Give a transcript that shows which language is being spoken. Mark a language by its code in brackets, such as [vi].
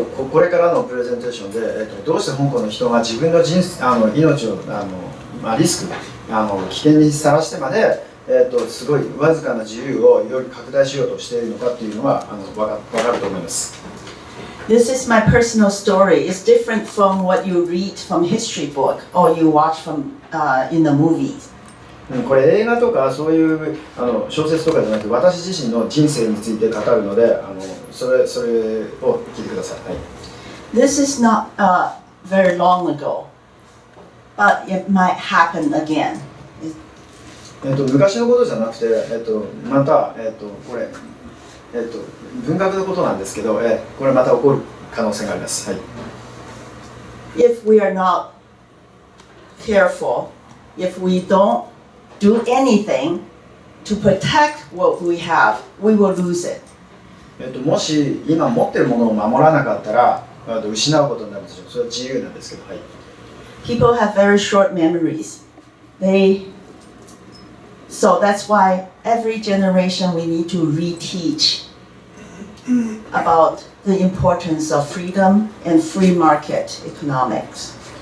[ja] これからのプレゼンテーションで、どうして香港の人が自分の命をリスク危険にさらしてまで、すごいわずかな自由をより拡大しようとしているのかっていうのは分かると思います。 [en] This is my personal story. It's different from what you read from history book or you watch from in the movies. [ja] これ映画とかそういう小説とかじゃなくて私自身の人生について語るのでそれを聞いてください。はい、 [en] This is not very long ago, but it might happen again. [ja] 昔のことじゃなくて、また、これ、文学のことなんですけど、これまた起こる可能性があります。はい、 [en] If we are not careful, if we don't do anything to protect what we have, we will lose it. [ja] もし今持っているものを守らなかったら失うことになるでしょう。それは自由なんですけど。はい、 [en] People have very short memories. So that's why every generation we need to reteach about the importance of freedom and free market economics.